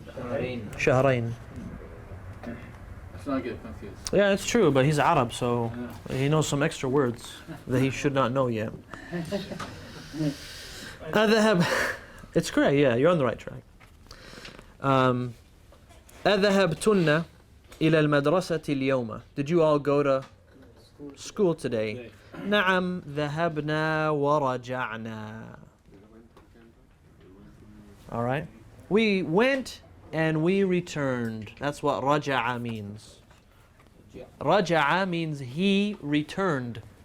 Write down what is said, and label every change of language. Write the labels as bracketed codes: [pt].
[en] Rain. Shahrain. Let's not get confused. Yeah, it's true, but he's Arab, so Yeah. he knows some extra words that he should not know yet. [ar] أذهب. [en] It's correct, yeah, you're on the right track. [ar] أذهبتن إلى المدرسة اليوم. [en] Did you all go to school today? [ar] نعم ذهبنا ورجعنا. [en] All right. We went and we returned. That's what raja'a means. Raja'a means he returned.